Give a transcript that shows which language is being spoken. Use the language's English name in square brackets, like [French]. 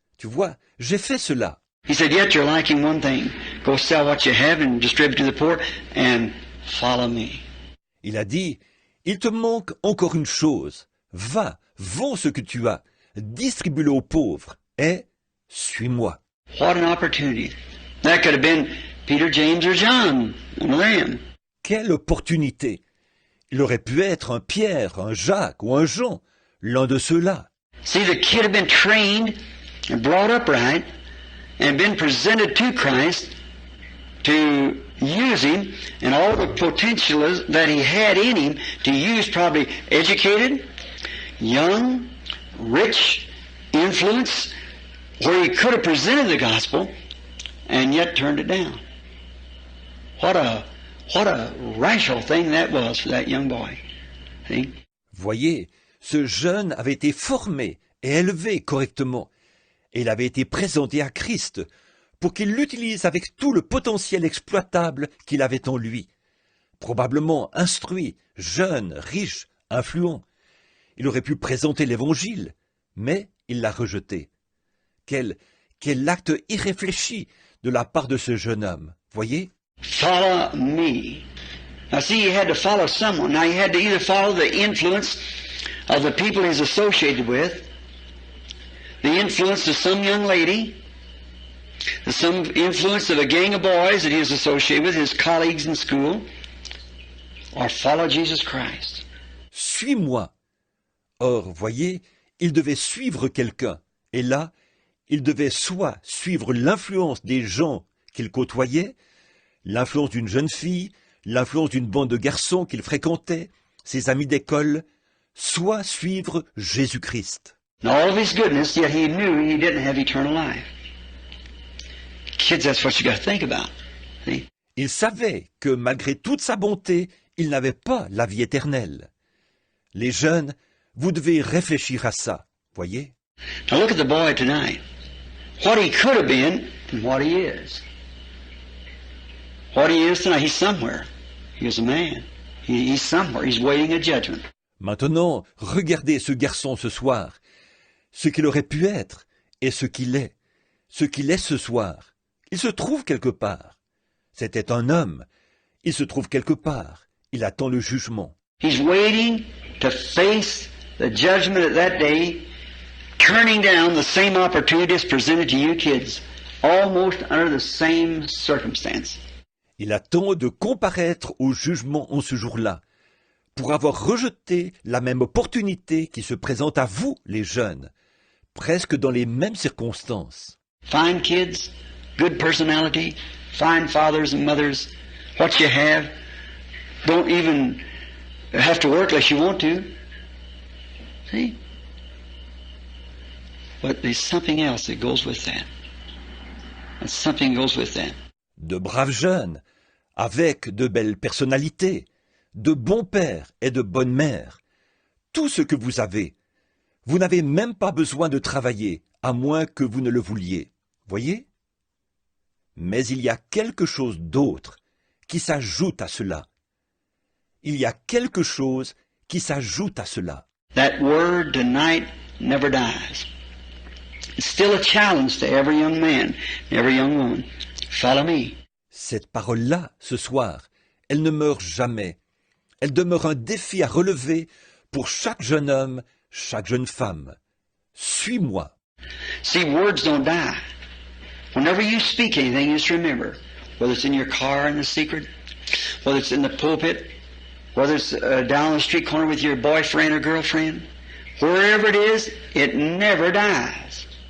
[French] Tu vois, j'ai fait cela. » [English] He said, "Yet you're lacking one thing. Go sell what you have and distribute to the poor and follow me." [French] Il a dit, « Il te manque encore une chose. Va, vends ce que tu as, distribue-le aux pauvres et suis-moi. » [English] What an opportunity. That could have been Peter, James, or John, one of them. [French] Quelle opportunité! Il aurait pu être un Pierre, un Jacques ou un Jean, l'un de ceux-là. [English] See, the kid had been trained and brought up right and been presented to Christ to use him and all the potential that he had in him to use, probably educated, young, rich, influence, where he could have presented the gospel and yet turned it down. What a rational thing that was for that young boy. See? [French] Voyez, ce jeune avait été formé et élevé correctement, et il avait été présenté à Christ pour qu'il l'utilise avec tout le potentiel exploitable qu'il avait en lui. Probablement instruit, jeune, riche, influent. Il aurait pu présenter l'Évangile, mais il l'a rejeté. Quel acte irréfléchi de la part de ce jeune homme, voyez? [English] Follow me. Now see, he had to follow someone. Now he had to either follow the influence of the people he's associated with, the influence of some young lady, some influence of a gang of boys that he was associated with, his colleagues in school, or follow Jesus Christ. [French] Suis-moi. Or, voyez, il devait suivre quelqu'un. Et là, il devait soit suivre l'influence des gens qu'il côtoyait, l'influence d'une jeune fille, l'influence d'une bande de garçons qu'il fréquentait, ses amis d'école, soit suivre Jésus-Christ. [English] And all of his goodness, yet he knew he didn't have eternal life. Kids, that's what you got to think about. See? [French] Il savait que malgré toute sa bonté, il n'avait pas la vie éternelle. Les jeunes, vous devez réfléchir à ça, voyez? [English] Now look at the boy tonight. What he could have been and what he is. What he is tonight, he's somewhere. He is a man. He's somewhere. He's waiting a judgment. [French] Maintenant, regardez ce garçon ce soir, ce qu'il aurait pu être et ce qu'il est ce soir. Il se trouve quelque part. C'était un homme. Il se trouve quelque part. Il attend le jugement. [English] He's waiting to face the judgment at that day, turning down the same opportunities presented to you kids, almost under the same circumstance. [French] Il attend de comparaître au jugement en ce jour-là, pour avoir rejeté la même opportunité qui se présente à vous, les jeunes, presque dans les mêmes circonstances. [English] Fine kids, good personality, fine fathers and mothers, what you have. Don't even have to work unless you want to. See? But there's something else that goes with that. And something goes with that. [French] De braves jeunes, avec de belles personnalités, de bons pères et de bonnes mères. Tout ce que vous avez. Vous n'avez même pas besoin de travailler, à moins que vous ne le vouliez. Voyez? Mais il y a quelque chose d'autre qui s'ajoute à cela. Il y a quelque chose qui s'ajoute à cela. [English] That word tonight never dies. It's still a challenge to every young man, every young woman. Follow me. [French] Cette parole-là, ce soir, elle ne meurt jamais. Elle demeure un défi à relever pour chaque jeune homme, chaque jeune femme. Suis-moi. [English] See, words don't die. Whenever you speak anything, just remember, whether it's in your car in the secret, whether it's in the pulpit, whether it's down the street corner with your boyfriend or girlfriend, wherever it is, it never dies.